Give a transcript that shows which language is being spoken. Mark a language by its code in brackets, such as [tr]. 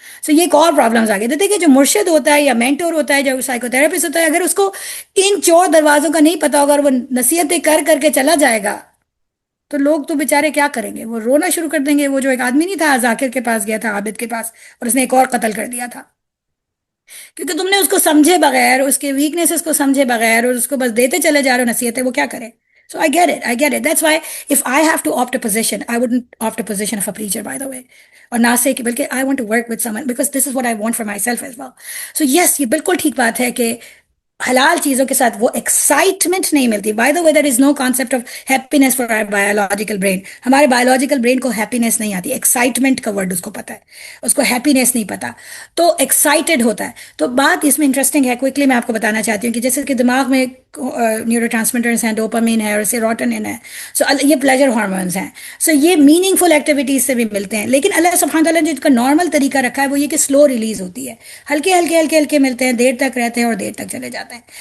[ur] سو یہ ایک اور پرابلمس آ گئے. تو دیکھیں، جو مرشد ہوتا ہے یا مینٹور ہوتا ہے، جو سائیکو تھراپسٹ ہوتا ہے، اگر اس کو ان چور دروازوں کا نہیں پتا ہوگا اور وہ نصیحتیں کر کے چلا جائے گا تو لوگ تو بیچارے کیا کریں گے؟ وہ رونا شروع کر دیں گے. وہ جو ایک آدمی نہیں تھا ذاکر کے پاس گیا تھا، عابد کے پاس، اور اس نے ایک اور قتل کر دیا تھا کیونکہ تم نے اس کو سمجھے بغیر، اس کے ویکنیسز کو سمجھے بغیر، اور اس کو بس دیتے چلے جا رہے ہو نصیحتیں، وہ کیا کرے؟ [en] So I get it. That's why if I have to opt a position, I wouldn't opt a position of a preacher, by the way. [ur] اور نہ سے کہ بلکہ [en] I want to work with someone because this is what I want for myself as well. So yes, [ur] یہ بالکل ٹھیک بات ہے کہ حلال چیزوں کے ساتھ وہ ایکسائٹمنٹ نہیں ملتی. [en] By the way there is no concept of happiness for our biological brain. [ur] ہمارے بایولوجیکل برین کو ہیپینس نہیں آتی، ایکسائٹمنٹ کا ورڈ اس کو پتا ہے، اس کو ہیپینس نہیں پتا، تو ایکسائٹیڈ ہوتا ہے. تو بات اس میں انٹرسٹنگ ہے، کوئکلی میں آپ کو بتانا چاہتی ہوں کہ جیسے کہ دماغ میں نیورو ٹرانسمیٹرز ہیں، ڈوپامین ہے اور سیروٹونن ہے. سو یہ پلیجر ہارمونز ہیں. سو یہ میننگ فل ایکٹیویٹیز سے بھی ملتے ہیں، لیکن اللہ سبحانہ تعالیٰ نے جن کا نارمل طریقہ رکھا ہے وہ یہ کہ سلو ریلیز ہوتی ہے، ہلکے ہلکے ملتے ہیں، دیر تک رہتے ہیں اور دیر تک چلے جاتے ہیں.